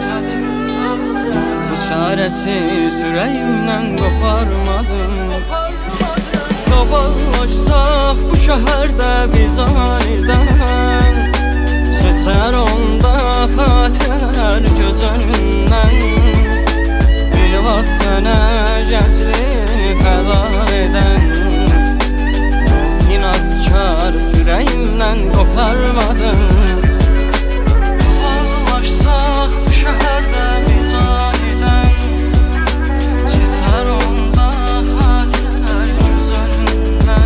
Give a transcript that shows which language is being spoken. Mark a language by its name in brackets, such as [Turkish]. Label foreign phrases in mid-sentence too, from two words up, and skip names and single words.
[Turkish] Bu çaresiz yüreğimden koparmadım. Dolaşsak bu şehirde biz aniden, geçer onda xatirler göz önünden. [Azerbaijani] Bir vaxt sənə gəncliyi fəda edən, [Turkish] inadkar yüreğimden koparmadım. Dolaşsak bu şehirde biz aniden, geçer onda xatirler göz önünden.